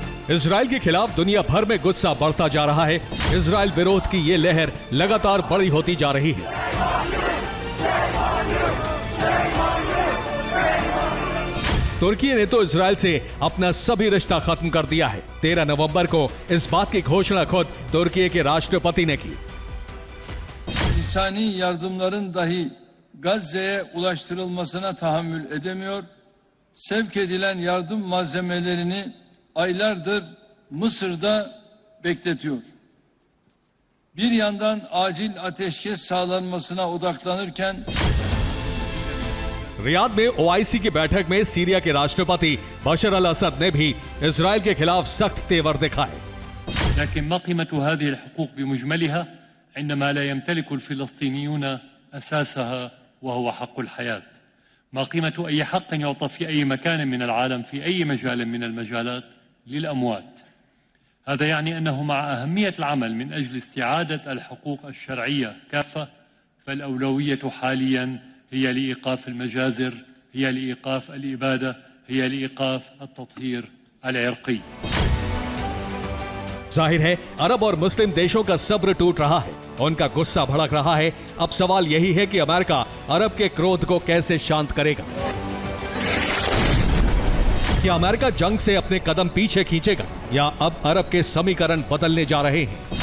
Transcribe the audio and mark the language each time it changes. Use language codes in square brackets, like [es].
[hi] Israel के खिलाफ दुनिया भर में गुस्सा बढ़ता जा रहा है। इजराइल विरोध की ये लहर लगातार बड़ी होती जा रही है। तुर्की ने तो इजराइल से अपना सभी रिश्ता खत्म कर दिया है। 13 नवंबर को इस बात की घोषणा खुद तुर्की के राष्ट्रपति ने की। [tr] İnsani yardımların dahi Gazze'ye ulaştırılmasına tahammül edemiyor. Sevk edilen yardım malzemelerini aylardır Mısır'da bekletiyor. Bir yandan acil ateşkes sağlanmasına odaklanırken [hi] Riyadh में ओआईसी की बैठक में सीरिया के राष्ट्रपति बशर अल असद ने भी इजराइल के खिलाफ सख्त तेवर दिखाए। [ar] لكن ما قيمة هذه الحقوق بمجملها عندما لا يمتلك الفلسطينيون أساسها وهو حق الحياة؟ ما قيمة أي حق يعطى في أي مكان من العالم في أي مجال من المجالات للأموات؟ هذا يعني أنه مع أهمية العمل من أجل استعادة الحقوق الشرعية كافة، فالأولوية حاليا هي لإيقاف المجازر، هي لإيقاف الإبادة، هي لإيقاف التطهير العرقي। [hi] जाहिर है अरब और मुस्लिम देशों का सब्र टूट रहा है, उनका गुस्सा भड़क रहा है। अब सवाल यही है कि अमेरिका अरब के क्रोध को कैसे शांत करेगा। क्या अमेरिका जंग से अपने कदम पीछे खींचेगा या अब अरब के समीकरण बदलने जा रहे हैं?